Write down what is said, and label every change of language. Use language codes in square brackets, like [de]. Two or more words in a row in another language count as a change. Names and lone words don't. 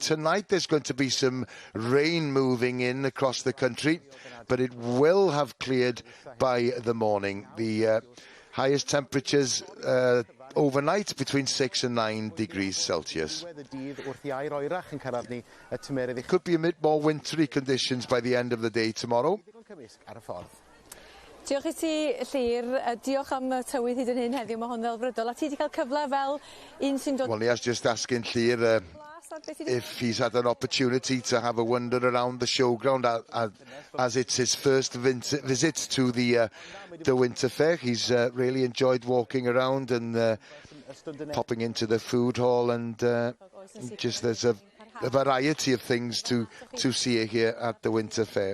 [en] Tonight there's going to be some rain moving in across the country, but it will have cleared by the morning. The highest temperatures overnight between 6 and 9 degrees Celsius. Could be a bit more wintry conditions by the end of the day tomorrow. [cy] Diolch I ti, Llyr. Diolch am y tywydd hyd yn hyn heddiw. Mae hwn ddelfrydol. A ti wedi cael cyfle fel un sy'n dod... [en] Well, he has just asking Llyr if he's had an opportunity to have a wander around the showground as it's his first visit to the Winter Fair. He's really enjoyed walking around and popping into the food hall, and just there's a a variety of things to see here at the Winter Fair.